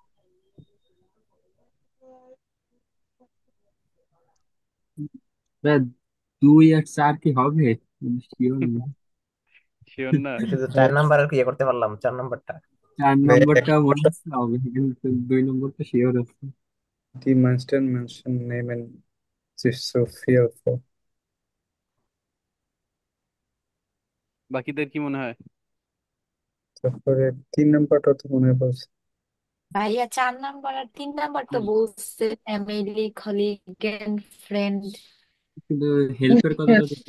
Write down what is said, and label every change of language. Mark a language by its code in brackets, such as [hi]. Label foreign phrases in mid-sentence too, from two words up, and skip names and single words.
[bn] ব্যাস, 2 আর 4 কি হবে? শিওর না। শিওর না? শুধু 4 নাম্বার আর কি ইয়ে করতে পারলাম, 4 নাম্বারটা। 4 নম্বরটা মনে হচ্ছে হবে, কিন্তু 2 নম্বরটা শিওর আছে। [de] Die meisten Menschen nehmen sich so viel vor. [bn] বাকিদের কি মনে হয়? তারপরে 3 নাম্বারটা তো মনে পড়ছে। ভাইয়া 4 নাম্বার আর 3 নাম্বার তো বলছে [en] family, colleague and friend. [bn] কিন্তু হেল্পের কথাটা তো